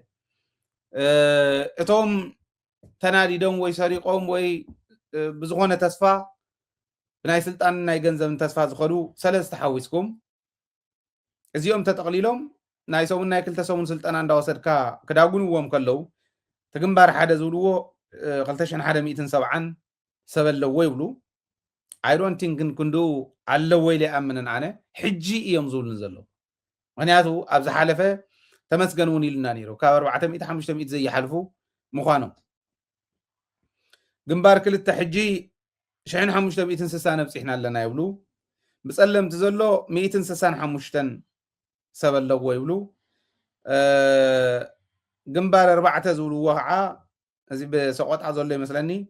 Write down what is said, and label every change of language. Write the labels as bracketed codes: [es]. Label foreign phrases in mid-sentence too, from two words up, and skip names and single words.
[ti] እቶም ተናዲዶም ወይ ሰሪቆም ወይ ብዝኾነ ተስፋ ብናይ ስልጣን ናይ ገንዘብን ተስፋ ዝኸዱ ሰለስተ ሓዊስኩም እዚኦም ተጠቕሊሎም ናይ ሰሙን ናይ ክልተ ሰሙን ስልጠና እንዳወሰድካ ክዳጉንዎም ከለዉ ትግንባር ሓደ ዝብልዎ 2170 ሰብ ኣለዎ ይብሉ [en] I don't think [ti] ክንዱ ኣለዎ ኢለ ኣምንን ኣነ ሕጂ እዮም ዝብሉን ዘለዉ ምክንያቱ ኣብ ዝሓለፈ ተመስገን እውን ኢልና ነይሩ ካብ 400-500 ዘይሓልፉ ምዃኖም ግንባር ክልተ ሕጂ 1500 ነብፅሕና ኣለና ይብሉ ብጸለምቲ ዘሎ 165 ሰብ ኣለዎ ይብሉ ግንባር 4 ዝብልዎ ከዓ እዚ ብሰቆጣ ዘሎ ይመስለኒ